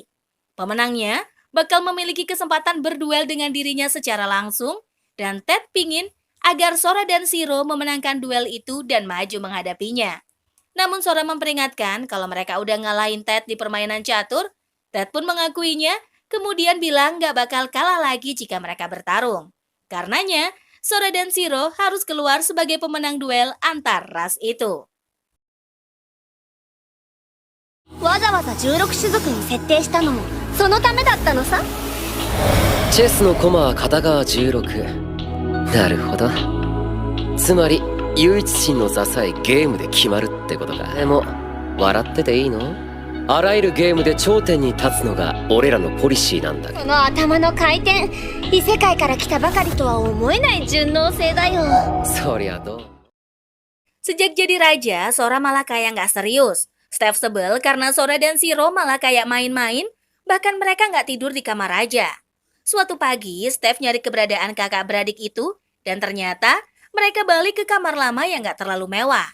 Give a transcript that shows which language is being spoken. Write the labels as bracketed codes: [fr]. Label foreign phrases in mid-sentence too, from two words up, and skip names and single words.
[id] Pemenangnya bakal memiliki kesempatan berduel dengan dirinya secara langsung, dan Ted pingin agar Sora dan Zero memenangkan duel itu dan maju menghadapinya. Namun Sora memperingatkan kalau mereka udah ngalahin Ted di permainan catur. Ted pun mengakuinya, kemudian bilang gak bakal kalah lagi jika mereka bertarung. Karenanya, Sora dan Zero harus keluar sebagai pemenang duel antar ras itu. [ja] わざわざ16種族に設定したのもそのためだったのさ。チェスの駒は片側16。なるほど。つまり唯一神の座さえゲームで決まるってことか。でも笑ってていいの？あらゆるゲームで頂点に立つのが俺らのポリシーなんだけど。その頭の回転、異世界から来たばかりとは思えない順応性だよ。そりゃどう？ [id] Sejak jadi raja, Sora malah kayak nggak serius. Steph sebel karena Sora dan Zero malah kayak main-main, bahkan mereka nggak tidur di kamar raja. Suatu pagi, Steph nyari keberadaan kakak beradik itu, dan ternyata mereka balik ke kamar lama yang nggak terlalu mewah.